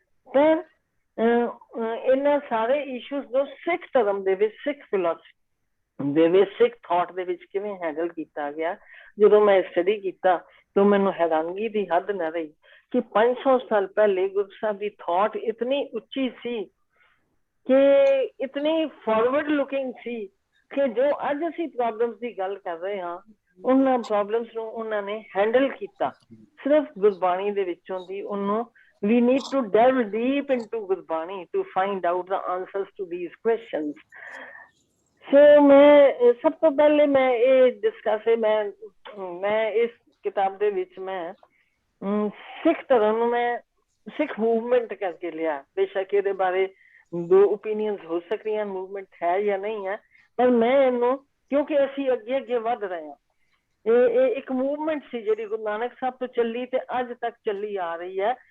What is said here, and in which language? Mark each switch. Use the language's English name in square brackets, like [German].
[Punjabi] ਪਰ ਇਹਨਾਂ ਸਾਰੇ ਇਸ਼ੂਜ਼ ਨੂੰ ਸਿੱਖ ਧਰਮ ਦੇ ਵਿੱਚ, ਸਿੱਖ ਫਿਲਾਸਫੀ ਦੇ ਵਿੱਚ, ਸਿੱਖ ਥਾਟ ਦੇ ਵਿੱਚ ਕਿਵੇਂ ਹੈਂਡਲ ਕੀਤਾ ਗਿਆ, ਜਦੋਂ ਮੈਂ ਸਟੱਡੀ ਕੀਤਾ ਤਾਂ ਮੈਨੂੰ ਹੈਰਾਨਗੀ ਦੀ ਹੱਦ ਨਾ ਰਹੀ ਕਿ 500 ਸਾਲ ਪਹਿਲੇ ਗੁਰੂ ਸਾਹਿਬ ਦੀ ਥਾਟ ਇਤਨੀ ਉੱਚੀ ਸੀ ਕਿ ਇਤਨੀ ਫਾਰਵਰਡ ਲੁਕਿੰਗ ਸੀ ਕਿ ਜੋ ਅੱਜ ਅਸੀਂ ਪ੍ਰੋਬਲਮਸ ਦੀ ਗੱਲ ਕਰ ਰਹੇ ਹਾਂ, ਉਹਨਾਂ ਪ੍ਰੋਬਲਮਸ ਨੂੰ ਉਹਨਾਂ ਨੇ ਹੈਂਡਲ ਕੀਤਾ ਸਿਰਫ ਗੁਰਬਾਣੀ ਦੇ ਵਿੱਚੋਂ ਦੀ। [English] ਉਹਨੂੰ we need to delve deep into Gurbani to find out the answers to these questions। [Punjabi] ਸੋ ਮੈਂ ਸਭ ਤੋਂ ਪਹਿਲੇ ਮੈਂ ਇਹ ਡਿਸਕਸ ਮੈਂ ਇਸ ਕਿਤਾਬ ਦੇ ਵਿੱਚ ਮੈਂ ਸਿੱਖ ਧਰਮ ਨੂੰ ਮੈਂ ਸਿੱਖ ਮੂਵਮੈਂਟ ਕਰਕੇ ਲਿਆ। ਬੇਸ਼ੱਕ ਇਹਦੇ ਬਾਰੇ ਦੋ ਓਪੀਨੀਅਨਸ ਹੋ ਸਕਦੀਆਂ, ਮੂਵਮੈਂਟ ਹੈ ਜਾਂ ਨਹੀਂ ਹੈ, ਪਰ ਮੈਂ ਇਹਨੂੰ, ਕਿਉਂਕਿ ਅਸੀਂ ਅੱਗੇ ਅੱਗੇ ਵੱਧ ਰਹੇ ਹਾਂ, ਇਹ ਇੱਕ ਮੂਵਮੈਂਟ ਸੀ ਜਿਹੜੀ ਗੁਰੂ ਨਾਨਕ ਸਾਹਿਬ ਤੋਂ ਚੱਲੀ ਤੇ ਅੱਜ ਤੱਕ ਚੱਲੀ ਆ ਰਹੀ ਹੈ।